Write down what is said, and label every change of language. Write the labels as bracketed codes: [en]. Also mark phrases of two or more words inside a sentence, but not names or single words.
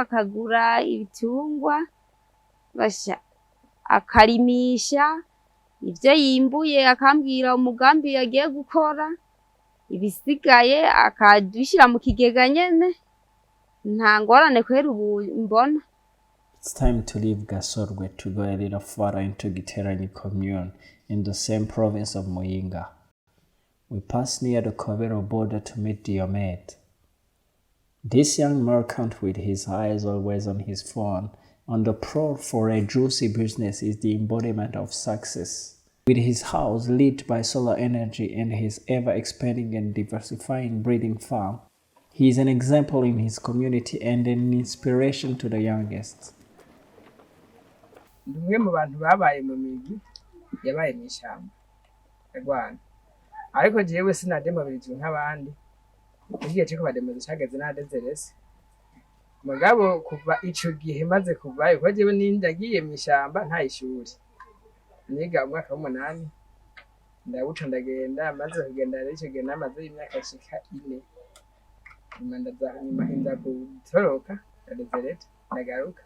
[rn] akagura ibitungwa basha akarimisha ivyo yimbuye akambwira umugambi yagiye gukora, ibisigaye akadushyira mu kigega nyene, nta ngorane kwera ubu mbona. [en] It's time to leave Gasorgwe to go a little further into Giterane commune in the same province of Muyinga. We pass near the Kobero border to meet Diomed. This young merchant with his eyes always on his phone, on the prowl for a juicy business, is the embodiment of success. With his house lit by solar energy and his ever-expanding and diversifying breeding farm, he is an example in his community and an inspiration to the youngest. [rn] Umwe mu bantu babaye mu migi yabaye mu ishyamba Rwanda, ariko jewe sinademobirijwe nk'abandi. Igihe cyo kubademoza cyageze nadezerese mugabo kuva ico gihe maze kuvayo ko jewe nindagiye mu ishyamba nta ishuri, niga umwaka w'8 ndawuca ndagenda, maze kugenda rero ico gihe namaze imyaka ishika 4 nyuma inda gutoroka ndadezerete ndagaruka.